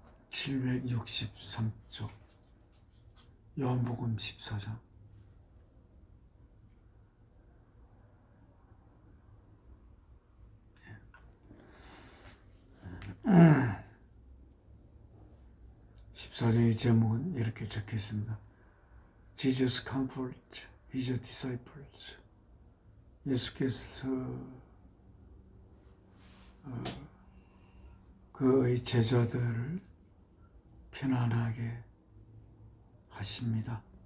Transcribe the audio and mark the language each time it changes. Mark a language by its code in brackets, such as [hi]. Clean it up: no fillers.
[ko] 763쪽 요한복음 14장. 14장의 제목은 이렇게 적혀 있습니다. [en] Jesus comfort his disciples. [ko] 예수께서 그의 제자들을 편안하게 하십니다.